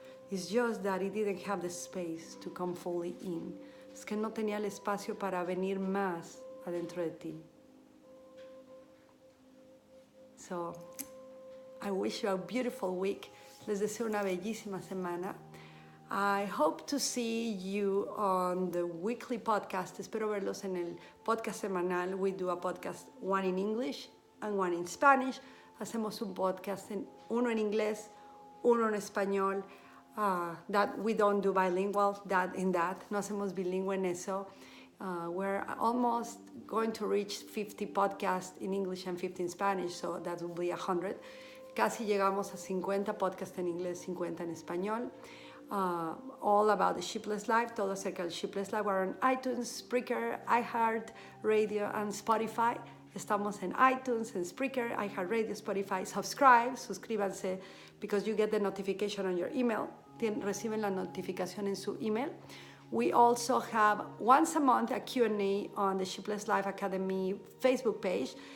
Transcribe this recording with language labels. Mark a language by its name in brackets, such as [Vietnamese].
[English] It's just that it didn't have the space to come fully in. [Spanish] Es que no tenía el espacio para venir más adentro de ti. [English] So, I wish you a beautiful week. [Spanish] Les deseo una bellísima semana. [English] I hope to see you on the weekly podcast. [Spanish] Espero verlos en el podcast semanal. [English] We do a podcast, one in English and one in Spanish. [Spanish] Hacemos un podcast, uno en inglés, uno en español. [English] That we don't do bilingual, [Spanish] no hacemos bilingüe en eso. [English] We're almost going to reach 50 podcasts in English and 50 in Spanish, so that will be 100. [Spanish] Casi llegamos a 50 podcasts en inglés, 50 en español. [English] All about the Sheepless life, [Spanish] todo acerca del Sheepless life. [English] We're on iTunes, Spreaker, iHeart Radio, and Spotify. [Spanish] Estamos en iTunes, en Spreaker, iHeartRadio, Spotify. Suscríbanse, [English] because you get the notification on your email. [Spanish] Reciben la notificación en su email. [English] We also have once a month a Q&A on the Sheepless Life Academy Facebook page.